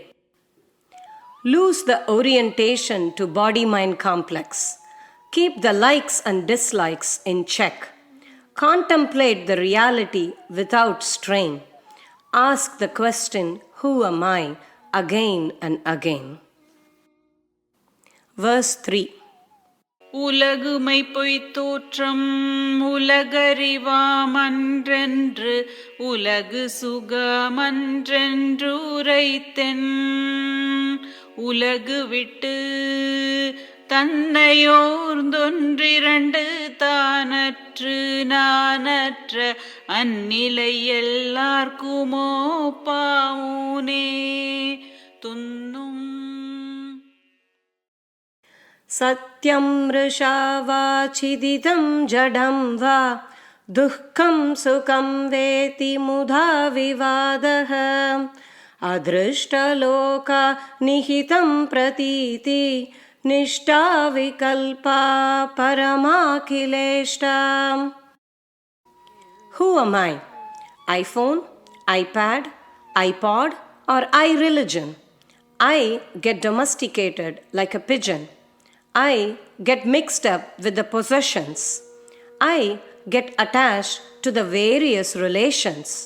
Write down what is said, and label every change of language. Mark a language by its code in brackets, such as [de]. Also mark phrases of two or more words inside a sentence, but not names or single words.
[en] Lose the orientation to body-mind complex. Keep the likes and dislikes in check. Contemplate the reality without strain. Ask the question, who am I, again and again. Verse 3. [ta] உலகுமை பொய்த்தோற்றம் உலகறிவாமன்றென்று உலகு சுகமன்றென்று உரைத்தென் உலகு விட்டு தன்னையோர்ந்தொன்றிரண்டு தானற்று நானற்ற அந்நிலை எல்லார்க்குமோ பாவுனே துன்னும் [sa] सत्यम् मृषा वचिदिदम् जडम् वा दुःखम् सुखम् वेति मुधा विवादः अदृष्ट लोक निहितम् प्रतीति निष्ठ विकल्प परमकिलेष्ट. [en] Who am I? iPhone, iPad, iPod or iReligion? I get domesticated like a pigeon. I get mixed up with the possessions. I get attached to the various relations.